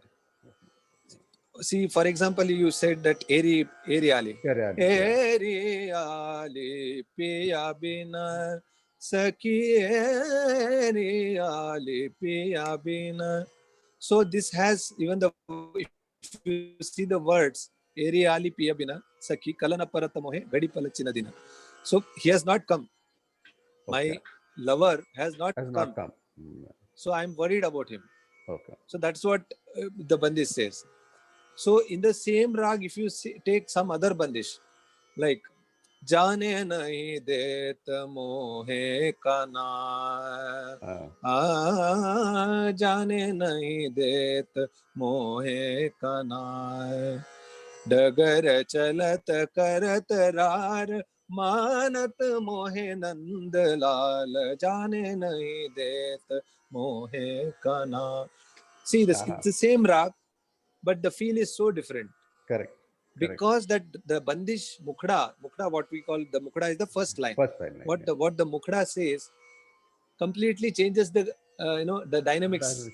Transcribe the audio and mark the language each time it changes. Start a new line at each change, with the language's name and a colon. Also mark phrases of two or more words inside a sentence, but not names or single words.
English: See, for example, you said that
Hindi: एरी आली.
English: Yeah, really, yeah.
Hindi: एरी आली पिया बिना सखी एरी आली पिया बिना.
English: So this has even the, if you see the words
Hindi: एरी आली पिया बिना सखी कल ना परत मोहे घड़ी पल छिन दिना.
English: So he has not come. Okay. My lover has not Has not come. come. So I'm worried about him. Okay. So that's what the bandish says. So in the same rag, if you take some other bandish, like
Hindi: जाने नहीं देत मोहे का नाम, जाने नहीं देत मोहे का नाम, डगर चलत करत रार मानत मोहे नंद लाल, जाने नहीं देत मोहे कान्हा.
English: See, this it's the same rag, but the feel is so different. Correct. Because that the bandish mukhda, what we call the mukhda is the first line. What the mukhda says completely changes the the dynamics.